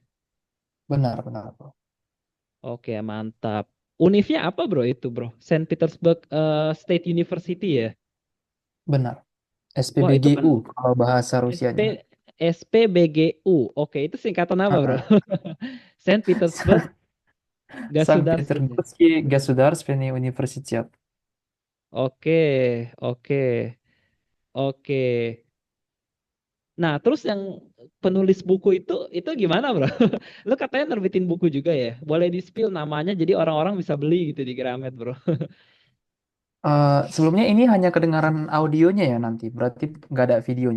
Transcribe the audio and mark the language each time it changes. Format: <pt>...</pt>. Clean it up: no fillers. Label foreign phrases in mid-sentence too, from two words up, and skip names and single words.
<id>Benar, benar, bro. Oke, mantap. Univnya apa, Bro, itu, Bro? Saint Petersburg State University ya? Benar. Wah, itu kan SPBGU kalau bahasa SP Rusianya. SPBGU. Oke, itu singkatan apa, Bro? Heeh.</id> <ru>Saint Petersburg Государственный. Санкт-Петербургский государственный университет.</ru> <id>Oke, oke, oke. Nah, terus yang penulis buku itu gimana, Bro? Lu katanya nerbitin buku juga ya? Boleh di-spill namanya jadi orang-orang bisa beli gitu di Gramet, Bro. Sebelumnya ini hanya kedengaran audionya ya nanti, berarti nggak ada videonya.</id>